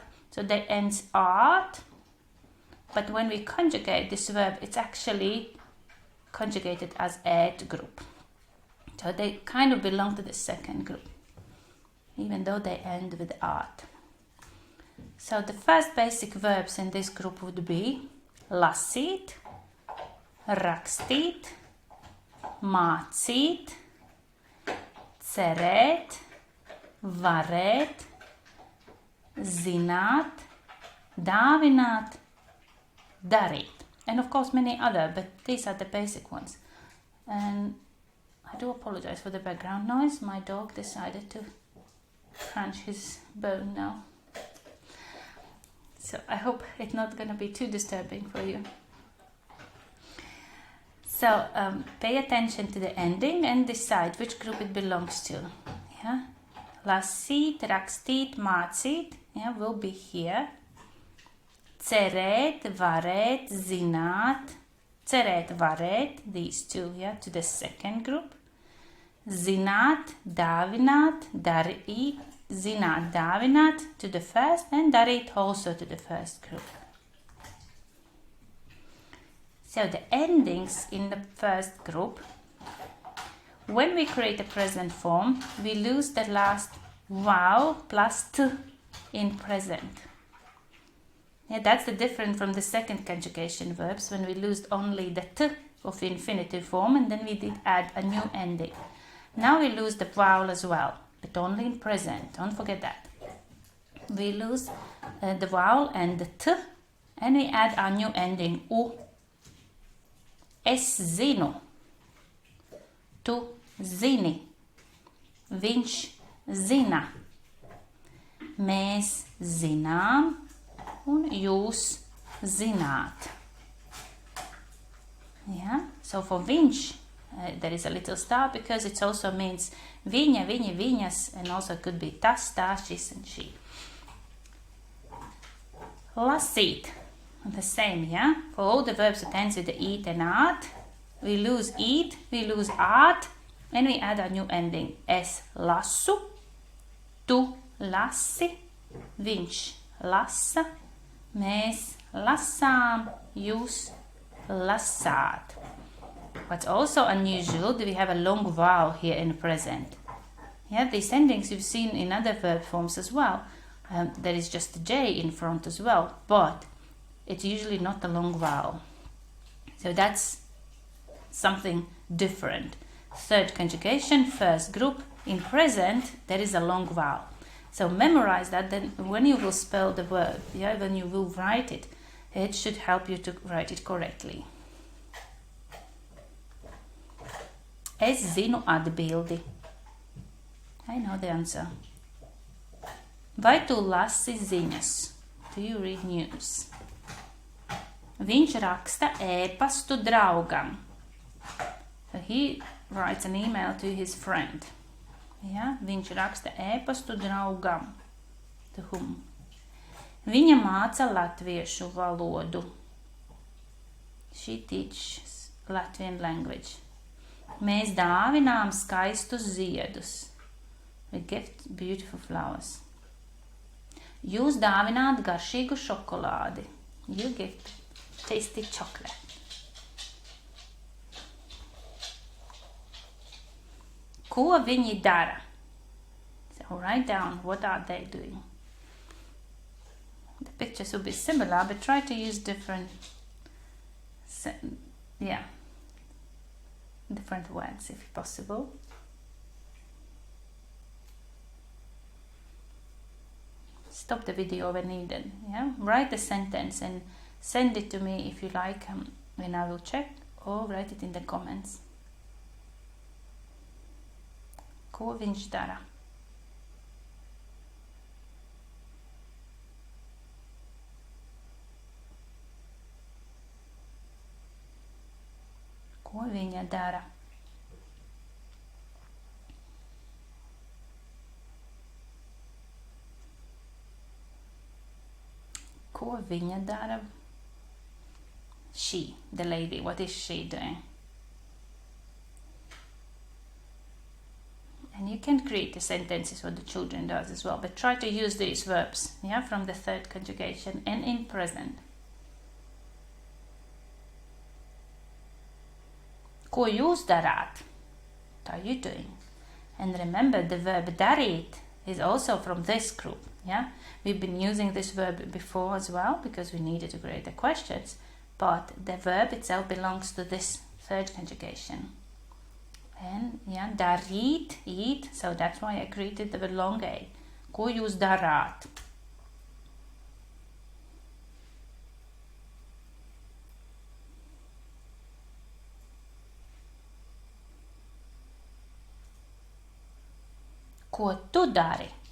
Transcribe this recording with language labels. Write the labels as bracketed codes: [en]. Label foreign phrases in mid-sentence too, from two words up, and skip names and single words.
[en] So they ends āt, but when we conjugate this verb, it's actually conjugated as ēt group. So they kind of belong to the second group, even though they end with āt. So the first basic verbs in this group would be [lv] lasīt, rakstīt, mācīt, cerēt, varēt, zināt, dāvināt, darīt. [en] And of course many other, but these are the basic ones. And I do apologize for the background noise. My dog decided to crunch his bone now. So I hope it's not going to be too disturbing for you. So pay attention to the ending and decide which group it belongs to. Yeah? [lv] Lasīt, rakstīt, mācīt, [en] yeah, will be here. [lv] Cerēt, varēt, zināt, cerēt, varēt, [en] these two, yeah, to the second group. [lv] Zināt, dāvināt, darīt, zināt, dāvināt [en] to the first, and darīt also to the first group. So the endings in the first group, when we create a present form, we lose the last vowel plus t in present. Yeah, that's the difference from the second conjugation verbs, when we lose only the t of the infinitive form and then we did add a new ending. Now we lose the vowel as well, but only in present. Don't forget that. We lose the vowel and the t, and we add our new ending u. [lv] Es zinu. Tu zini. Viņš zina. Mēs zinām. Un jūs zināt. [en] Yeah, so for viņš, there is a little star because it also means [lv] viņa, viņi, viņas, [en] and also could be [lv] tas, tā, šis, [en] and she. Lasīt, the same, yeah? For all the verbs that ends with the eat and āt, we lose eat, we lose āt, and we add a new ending. [lv] Es lasu, tu lasi, viņš lasa, mēs lasām, jūs lasāt. [en] What's also unusual, we have a long vowel here in present. Yeah, these endings you've seen in other verb forms as well. There is just a J in front as well, but it's usually not a long vowel. So that's something different. Third conjugation, first group, in present, there is a long vowel. So memorize that, then when you will spell the word, yeah, when you will write it, it should help you to write it correctly. [lv] Es zinu atbildi. [en] I know the answer. [lv] Vai tu lasi ziņas? [en] Do you read news? [lv] Viņš raksta ēpastu draugam. [en] So he writes an email to his friend. Yeah? [lv] Viņš raksta ēpastu draugam. [en] To whom? [lv] Viņa māca latviešu valodu. [en] She teaches Latvian language. [lv] Mēs dāvinām skaistus ziedus. [en] We gift beautiful flowers. [lv] Jūs dāvināt garšīgu šokolādi. [en] You gift tasty chocolate. [lv] Ko viņi dara? [en] So write down what are they doing. The pictures will be similar, but try to use different words if possible. Stop the video when needed. Yeah, write the sentence and send it to me if you like, and I will check, or write it in the comments. [lv] Ko viņš dara? Ko viņa dara? Ko viņa dara? [en] She, the lady, what is she doing? And you can create the sentences what the children does as well, but try to use these verbs, yeah, from the third conjugation and in present. [lv] Ko jūs darāt? [en] What are you doing? And remember, the verb darīt is also from this group. Yeah, we've been using this verb before as well because we needed to create the questions, but the verb itself belongs to this third conjugation. And yeah, darīt, eat, so that's why I created the long A. [lv] Ko jūs darāt? Ko tu dari?